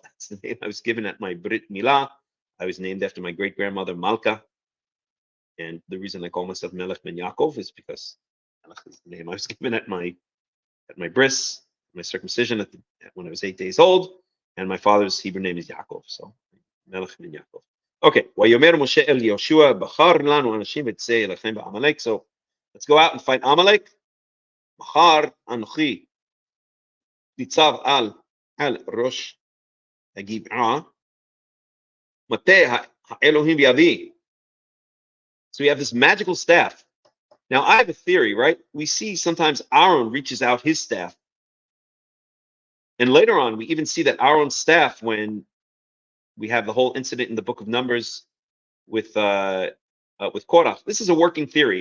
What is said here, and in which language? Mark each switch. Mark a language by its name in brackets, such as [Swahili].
[English] That's the name I was given at my Brit Milah. I was named after my great-grandmother Malka. And the reason I call myself Melech ben Yaakov is because Melech is the name I was given at my bris, my circumcision when I was 8 days old. And my father's Hebrew name is Yaakov. So Melech ben Yaakov. Okay. [Hebrew] ויאמר משה אל יהושע, בחר לנו אנשים וצא אליכם בעמלק. [English] So let's go out and fight Amalek. [Hebrew] מחר אנוכי ניצב על ראש הגבעה, מטה האלוהים בידי. [English] So we have this magical staff. Now I have a theory, right? We see sometimes Aaron reaches out his staff. And later on, we even see that Aaron's staff, when we have the whole incident in the book of Numbers with Korach. This is a working theory.